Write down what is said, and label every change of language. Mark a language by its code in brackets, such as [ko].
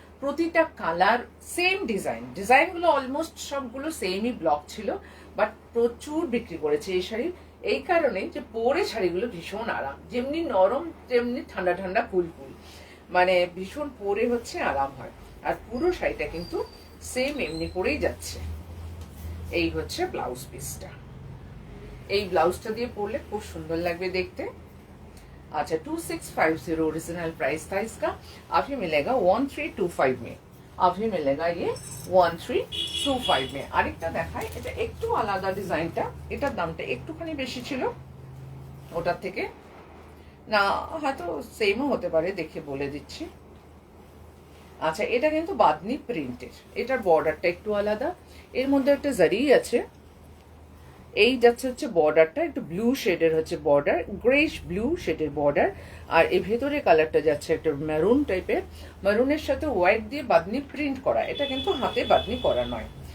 [bn] প্রতিটা colour same design, ডিজাইনগুলো almost সবগুলো সেমই ব্লক ছিল, বাট প্রচুর বিক্রি করেছে এই শাড়ি, এই কারণে যে পরে শাড়িগুলো ভীষণ আরাম, যেমনি নরম তেমনি ঠান্ডা ঠান্ডা ফুল ফুল, মানে ভীষণ পরে হচ্ছে আরাম হয়। আর পুরো শাড়িটা কিন্তু সেম এমনি করেই যাচ্ছে। এই হচ্ছে ব্লাউজ পিসটা, এই ব্লাউজটা দিয়ে পরলে খুব সুন্দর লাগবে দেখতে। [hi] अच्छा 2650 ओरिजिनल प्राइस था इसका, अभी मिलेगा 1325 में, अभी मिलेगा ये 1325 में। [bn] আরেকটা দেখাই, এটা একটু আলাদা ডিজাইনটা, এটার দামটা একটুখানি বেশি ছিল ওটার থেকে, না হয়তো সেমও হতে পারে, দেখে বলে দিচ্ছি। আচ্ছা, এটা কিন্তু বাদনি প্রিন্টের, এটার বর্ডারটা একটু আলাদা, এর মধ্যে একটা জারি আছে, এই যাচ্ছে হচ্ছে বর্ডারটা একটু ব্লু শেডের হচ্ছে বর্ডার, গ্রেশ ব্লু শেডের বর্ডার, আর এর ভেতরে কালারটা যাচ্ছে একটা মেরুন টাইপের, মেরুনের সাথে হোয়াইট দিয়ে বাদনি প্রিন্ট করা, এটা কিন্তু হাতে বাদনি করা নয়,